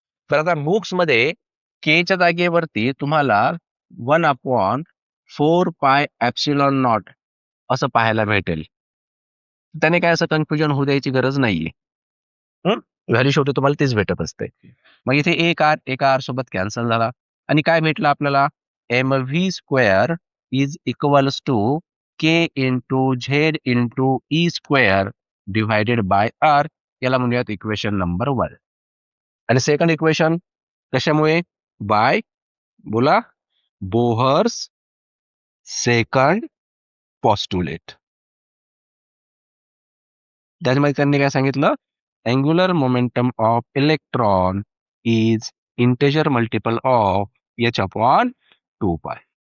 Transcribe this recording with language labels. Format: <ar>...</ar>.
<mr>तर आता बुक्स मध्ये के जागेवरती तुम्हाला 1/4 पाय एप्सिलॉन नॉट असं पाहायला भेटेल. त्याने काय असं कन्फ्युजन होऊ द्यायची गरज नाहीये. व्हॅल्यू शेवटी तुम्हाला तीच भेटत असते. मग इथे एक आर सोबत कॅन्सल झाला आणि काय भेटलं आपल्याला?</mr> <en>mv square is equals to K into Z into E square divided by R.</en> <mr>याला म्हणूयात इक्वेशन नंबर 1. आणि सेकंड इक्वेशन कशामुळे?</mr> <en>By, बोला, Bohr's second postulate.</en> <mr>त्याच्यामध्ये त्यांनी काय सांगितलं?</mr> <en>Angular momentum of electron is integer multiple of H upon 2 pi.</en>